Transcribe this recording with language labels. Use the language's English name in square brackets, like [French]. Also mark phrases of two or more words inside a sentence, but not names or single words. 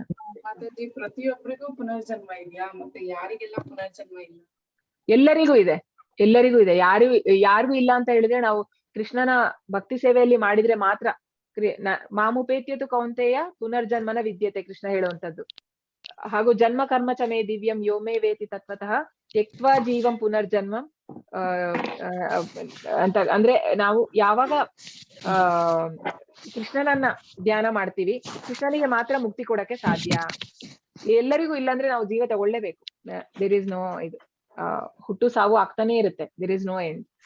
[Kannada] ಮಾತಾಜಿ, ಪ್ರತಿಯೊಬ್ಬರಿಗೂ ಪುನರ್ಜನ್ಮ ಇದೆಯಾ? ಮತ್ತೆ ಯಾರಿಗೆಲ್ಲ ಪುನರ್ಜನ್ಮ ಇಲ್ಲ? ಎಲ್ಲರಿಗೂ ಇದೆ, ಎಲ್ಲರಿಗೂ ಇದೆ. ಯಾರಿಗೂ ಇಲ್ಲ ಅಂತ ಹೇಳಿದ್ರೆ ನಾವು ಕೃಷ್ಣನ ಭಕ್ತಿ ಸೇವೆಯಲ್ಲಿ ಮಾಡಿದ್ರೆ ಮಾತ್ರ. [Sanskrit] ಮಾಮುಪೇತ್ಯತು ಕೌಂತೆಯ ಪುನರ್ಜನ್ಮನ ವಿದ್ಯತೆ, [Kannada] ಕೃಷ್ಣ ಹೇಳುವಂತದ್ದು. [Sanskrit] ಹಾಗೂ ಜನ್ಮ ಕರ್ಮ ಚ ಮೇ ದಿವ್ಯಂ ಯೋಮೇ ವೇತಿ ತತ್ವತಃ ತ್ಯಕ್ವಾ ಜೀವಂ ಪುನರ್ಜನ್ಮಂ ಅಂತ. [Kannada] ಅಂದ್ರೆ ನಾವು ಯಾವಾಗ ಕೃಷ್ಣನನ್ನ ಧ್ಯಾನ ಮಾಡ್ತೀವಿ, ಕೃಷ್ಣನಿಗೆ ಮಾತ್ರ ಮುಕ್ತಿ ಕೊಡಕ್ಕೆ ಸಾಧ್ಯ. ಎಲ್ಲರಿಗೂ ಇಲ್ಲಾಂದ್ರೆ ನಾವು ಜೀವ ತಗೊಳ್ಳೇಬೇಕು. [English] there is no [Kannada] ಇದು. ಹುಟ್ಟು ಸಾವು ಆಗ್ತಾನೆ ಇರುತ್ತೆ. [English] there is no end.